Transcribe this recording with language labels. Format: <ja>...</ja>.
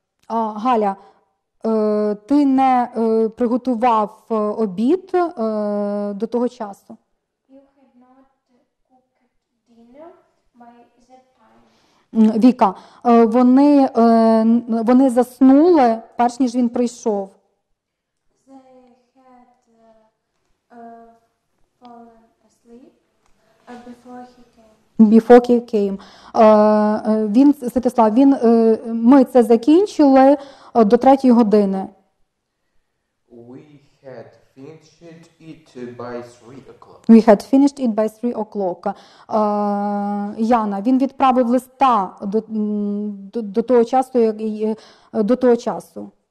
<uk>Галя, ти не приготував обід до того часу.</uk> <en>You had not cooked dinner by that time.</en> <uk>Віка, вони заснули, перш ніж він прийшов.</uk> <en>They had fallen asleep before he came. Before he came.</en> <uk>Святослав, ми це закінчили до 3 години.</uk> <en>We had finished it by 3 o'clock. We had finished it by 3 o'clock.</en> <uk>Яна, він відправив листа до того часу, до того часу.</uk>